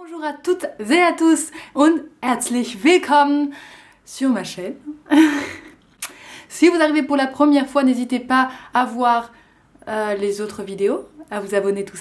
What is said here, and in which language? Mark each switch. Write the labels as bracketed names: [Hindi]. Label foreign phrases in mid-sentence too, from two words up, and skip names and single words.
[French] Bonjour à toutes et à tous [German] und herzlich willkommen [French] sur ma chaîne. Si vous arrivez pour la première fois, n'hésitez pas à voir les autres vidéos, à vous abonner, tout ça.